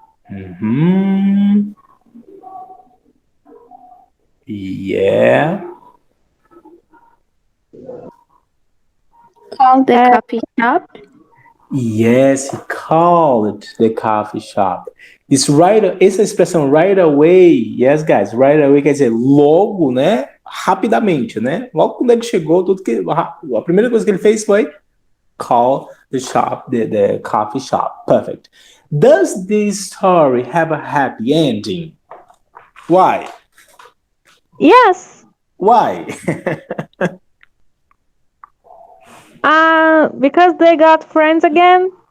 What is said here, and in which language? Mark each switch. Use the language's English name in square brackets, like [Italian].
[English] Mm-hmm. Yeah. Called the coffee shop. Yes, he called the coffee shop. [Portuguese] Essa expressão right away, yes, guys, right away quer dizer logo, né? Rapidamente, né? Logo quando ele chegou, a primeira coisa que ele fez foi [English] call the shop, the coffee shop. Perfect. Does this story have a happy ending? Why? Yes. Why? Because they got friends again